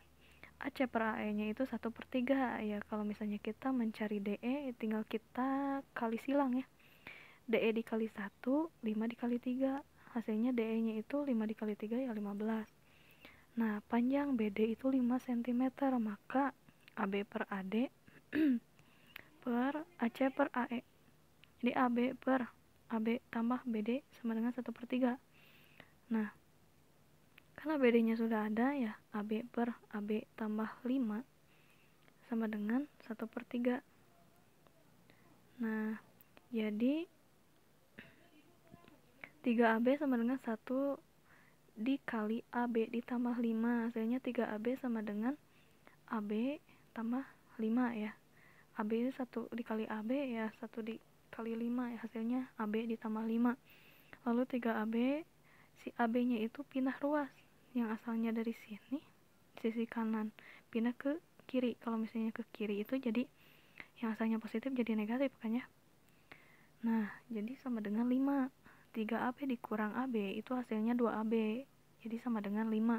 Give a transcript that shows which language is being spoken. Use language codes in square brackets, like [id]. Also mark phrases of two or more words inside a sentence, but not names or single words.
[id] AC per AE-nya itu 1 per 3. Ya, kalau misalnya kita mencari DE, tinggal kita kali silang ya. DE dikali 1, 5 dikali 3. Hasilnya DE-nya itu 5 dikali 3 ya 15. Nah, panjang BD itu 5 cm, maka AB per AD per AC per AE. Jadi AB per AB tambah BD sama dengan 1 per 3. Nah, karena BD-nya sudah ada ya, AB per AB tambah 5 sama dengan 1 per 3. Nah, jadi 3AB sama dengan 1 dikali AB ditambah 5. Hasilnya 3AB sama dengan AB tambah 5 ya. AB itu 1 dikali AB ya, 1 dikali 5 ya, hasilnya AB ditambah 5. Lalu 3AB, si AB-nya itu pindah ruas, yang asalnya dari sini sisi kanan pindah ke kiri. Kalau misalnya ke kiri itu jadi yang asalnya positif jadi negatif kan ya. Nah, jadi sama dengan 5. 3AB dikurang AB itu hasilnya 2AB, jadi sama dengan 5.